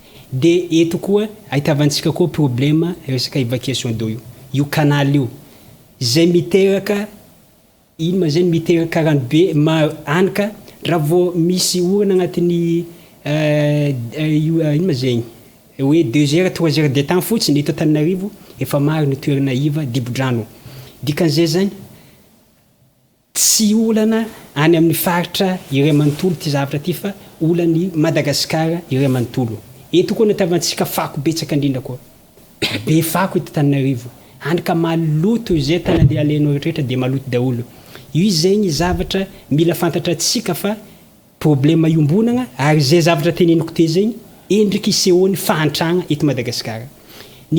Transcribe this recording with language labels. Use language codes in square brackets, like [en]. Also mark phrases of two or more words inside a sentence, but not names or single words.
[mg] dia eto koa ahitavantsika koa problema resaka [fr] évacuation d'eau [mg] io canal io zay miteraka ino ma zany miteraka rano be anaka raha vao misy orana agnatin'ny ino ma zegny hoe [fr] 2 heures 3 heures de temps [mg] fotsiny eto Antananarivo efa maro ny toerana iva dibo-drano dikan'izay zany tsy olana any amin'ny faritra iray manontolo ty zavatra ty fa olany Madagasikara iray manontolo eto koa natavantsika fako betsaka indrindra koa be fako eto Antananarivo anaka maloto zay tanandeha alainao rehetrarehetra dia maloto daholo io zegny zavatra mila fantatra atsika fa problema iombonana ary zay zavatra teneniko te zegny endriky isehoany fahantragna eto Madagasikara ny